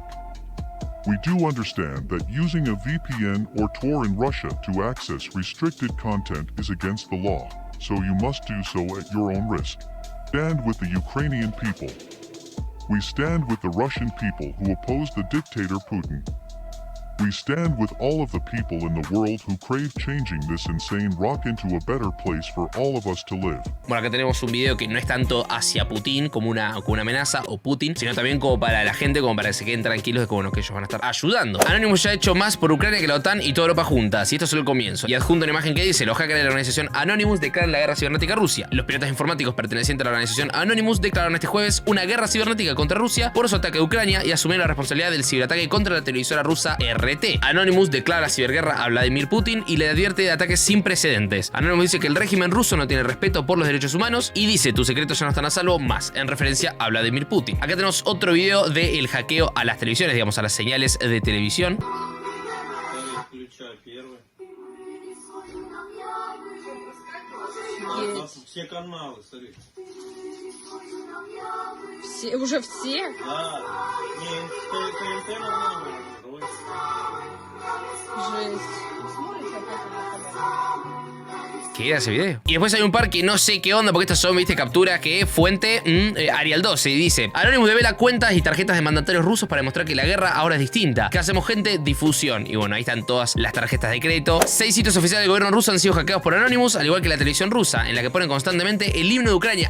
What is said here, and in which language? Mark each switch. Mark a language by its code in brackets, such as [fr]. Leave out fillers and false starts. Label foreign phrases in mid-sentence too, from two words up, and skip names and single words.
[en] We do understand that using a VPN or Tor in Russia to access restricted content is against the law, so you must do so at your own risk. Stand with the Ukrainian people. We stand with the Russian people who oppose the dictator Putin. We stand with all of the people in the world who crave changing this insane rock into a better place for all of us to live. [es] Bueno, acá tenemos un video que no es tanto hacia Putin como una amenaza o Putin, sino también como para la gente, como para que se queden tranquilos de que, bueno, que ellos van a estar ayudando. Anonymous ya ha hecho más por Ucrania que la OTAN y toda Europa juntas, y esto es solo el comienzo. Y adjunto una imagen que dice: los hackers de la organización Anonymous declaran la guerra cibernética a Rusia. Los piratas informáticos pertenecientes a la organización Anonymous declararon este jueves una guerra cibernética contra Rusia por su ataque a Ucrania y asumieron la responsabilidad del ciberataque contra la televisora rusa RT. Anonymous declara ciberguerra a Vladimir Putin y le advierte de ataques sin precedentes. Anonymous dice que el régimen ruso no tiene respeto por los derechos humanos y dice: tus secretos ya no están a salvo más, en referencia a Vladimir Putin. Acá tenemos otro video del hackeo a las televisiones, digamos, a las señales de televisión. [ru] Все каналы, смотри. Все, уже все? Да. Не, ТНТ нормально. Жесть. [es] ¿Qué era ese video? Y después hay un par que no sé qué onda, porque estas son, viste, capturas que fuente Arial 12. Y dice: Anonymous devela cuentas y tarjetas de mandatarios rusos para demostrar que la guerra ahora es distinta. ¿Qué hacemos, gente? Difusión. Y bueno, ahí están todas las tarjetas de crédito. 6 sitios oficiales del gobierno ruso han sido hackeados por Anonymous, al igual que la televisión rusa, en la que ponen constantemente el himno de Ucrania.